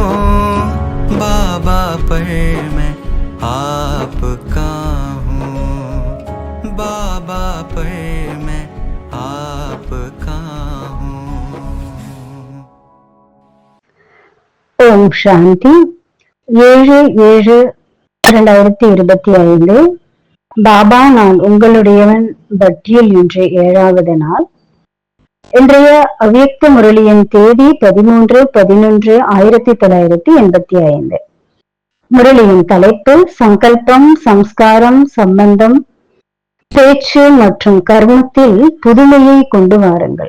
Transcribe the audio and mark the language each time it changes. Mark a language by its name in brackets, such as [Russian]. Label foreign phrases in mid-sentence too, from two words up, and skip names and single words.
[Hindi] बाबा पर मैं आपका हूँ, बाबा पर मैं आपका हूँ। ओम शांति [Tamil] 7/7/2025 பாபா நான் உங்களுடையவன் பட்டியல் இன்று 7வது நாள். இன்றைய அவ்யக்த முரளியின் தேதி 13/11/1985. முரளியின் தலைப்பு சங்கல்பம், சம்ஸ்காரம், சம்பந்தம், பேச்சு மற்றும் கர்மத்தில் புதுமையை கொண்டு வாருங்கள்.